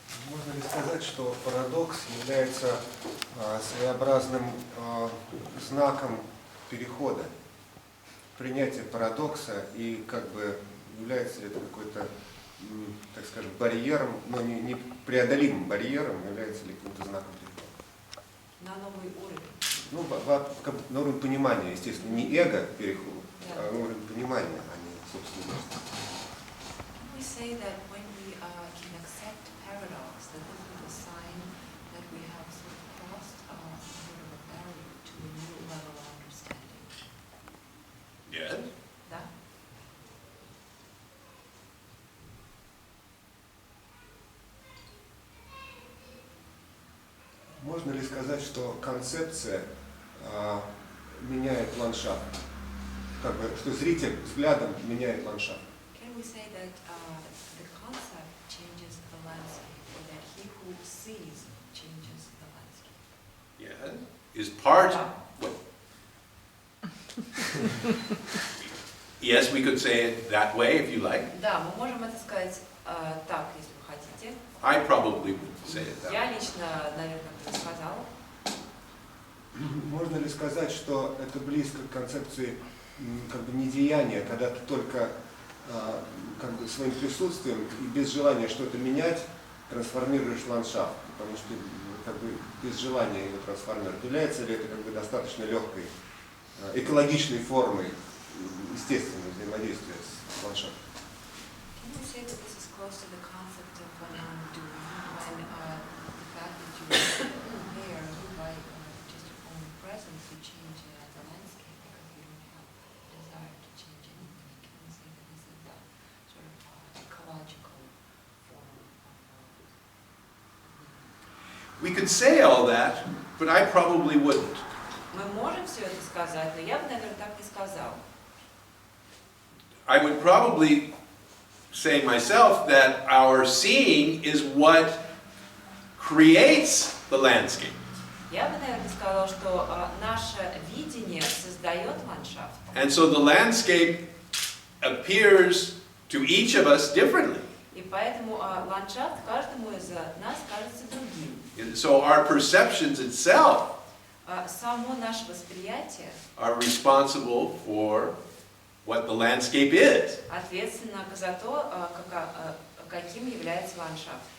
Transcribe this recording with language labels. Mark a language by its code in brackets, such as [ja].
[ru] Можно ли сказать, что парадокс является своеобразным знаком перехода, принятия парадокса, и как бы является ли это какой-то, так скажем, барьером, но не преодолимым барьером, является ли каким-то знаком перехода? На новый уровень. Ну, на уровень понимания, естественно, не эго перехода, а на уровень понимания, а не собственно. [en] We say that when we can accept paradox, that this is a sign that we have sort of crossed sort of a barrier to a new level of understanding. Yes. [ru] Да? Можно ли сказать, что концепция меняет ландшафт? Как бы, что зритель взглядом меняет ландшафт? [en] Can we say that the concept changes the landscape, or that he who sees changes the landscape? Yes. Is part. What? Yes, we could say it that way if you like. [ru] Да, мы можем это сказать так, если вы хотите. [en] I probably would say it that way. [ru] Я лично, наверное, бы сказала. Можно ли сказать, что это близко к концепции как бы недеяния, когда ты только как бы своим присутствием и без желания что-то менять трансформируешь ландшафт, потому что как бы без желания его трансформировать. Является ли это как бы достаточно легкой, экологичной формой естественного взаимодействия с ландшафтом? [en] Can you say that this is close to the concept of non-doing, when the fact that you are there, you by just your own presence, you change the landscape because you don't have a desire to change anything? Can you say that this is a sort of ecological form of We could say all that, but I probably wouldn't. [ru] Мы можем все это сказать, но я бы, наверное, так не сказал. [en] I would probably say myself that our seeing is what creates the landscape. [ru] Я бы, наверное, сказала, что наше видение создает ландшафт. [en] And so the landscape appears to each of us differently. [ru] И поэтому ландшафт каждому из нас кажется другим. [en] And so our perceptions itself [ru] Само наше восприятие [en] are responsible for what the landscape is. [ru] ответственно за то, каким является ландшафт.